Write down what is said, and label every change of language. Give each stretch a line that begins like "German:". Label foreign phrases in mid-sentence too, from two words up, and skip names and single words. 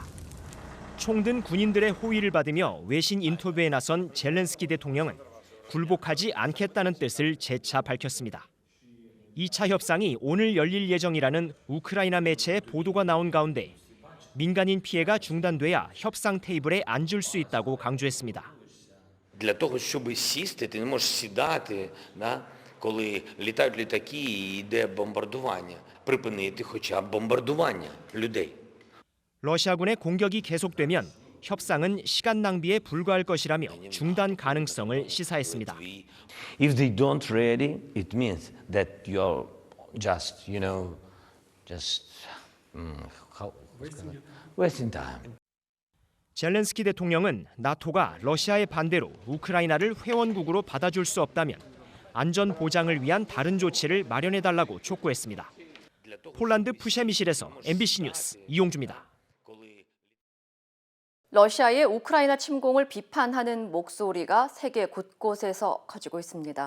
Korean: 총든 군인들의 호의를 받으며 외신 인터뷰에 나선 젤렌스키 대통령은 굴복하지 않겠다는 뜻을 재차 밝혔습니다. 2차 협상이 오늘 열릴 예정이라는 우크라이나 매체의 보도가 나온 가운데 민간인 피해가 중단돼야 협상 테이블에 앉을 수 있다고 강조했습니다.
Ukrainian: Для того, щоб сісти, ти не можеш сідати, коли літають літаки і йде бомбардування. Припинити хоча б бомбардування людей.
Korean: 러시아군의 공격이 계속되면 협상은 시간 낭비에 불과할 것이라며 중단 가능성을 시사했습니다.
English: If they don't ready, it means that you're just, wasting time.
Korean: 젤렌스키 대통령은 나토가 러시아의 반대로 우크라이나를 회원국으로 받아줄 수 없다면 안전 보장을 위한 다른 조치를 마련해달라고 촉구했습니다. 폴란드 푸셰미실에서 MBC 뉴스 이용주입니다. 러시아의 우크라이나 침공을 비판하는 목소리가 세계 곳곳에서 커지고 있습니다.